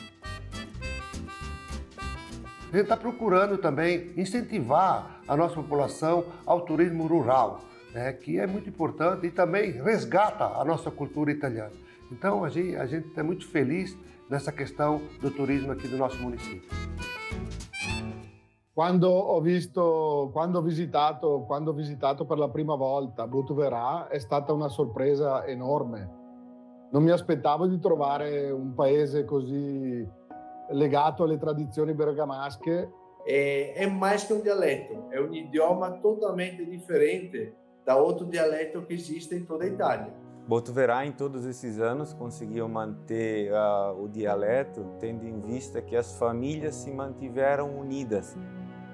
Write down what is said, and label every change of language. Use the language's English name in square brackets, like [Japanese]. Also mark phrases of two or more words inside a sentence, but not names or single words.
[Portuguese] A gente está procurando também incentivar a nossa população ao turismo rural, né, que é muito importante e também resgata a nossa cultura italiana. Então a gente está muito feliz nessa questão do turismo aqui do nosso município. [Italian] Quando ho visitato per la prima volta Botuverá, è stata una sorpresa enorme. Non mi aspettavo di trovare un paese così legato alle tradizioni bergamasche. [Portuguese] É mais que um dialeto, é um idioma totalmente diferente da outro dialeto que existe em toda a Itália. Botuverá, em todos esses anos, conseguiu manter o dialeto, tendo em vista que as famílias se mantiveram unidas.